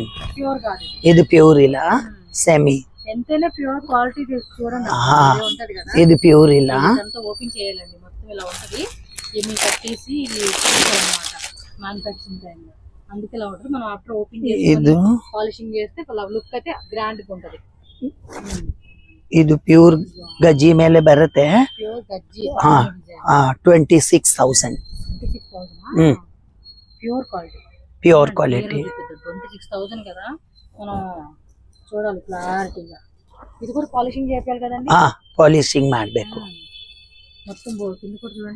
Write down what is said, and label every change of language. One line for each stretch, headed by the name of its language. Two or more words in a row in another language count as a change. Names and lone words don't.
Telugu: ఇది ప్యూర్ ఇలా సెమీ. ఎంతైనా
English: pure quality
Telugu: చూడండి. ఇది ప్యూర్ ఇలా ఓపెన్ చేయాలండి. మొత్తం ఇలా ఉంటది. ఇది కట్టేసి అన్నమాట
English: manufacturing time
Telugu: లో. అందుకే ఇలా ఉంటుంది. మనం
English: after open
Telugu: చేసి పాలిషింగ్ చేస్తే లుక్ అయితే గ్రాండ్ గా ఉంటది.
Kannada: ಇದು ಪ್ಯೂರ್ ಗಜ್ಜಿ ಮೇಲೆ ಬರುತ್ತೆ. 26,000.
English: pure quality
Telugu: 26,000 కదా. మనం చూడాలి క్లారిటీగా. ఇది కూడా పాలిషింగ్ చేయాలి కదండి.
Kannada: పాలిషింగ్ ಮಾಡಬೇಕು.
Telugu: మొత్తం కింద కూడా చూడండి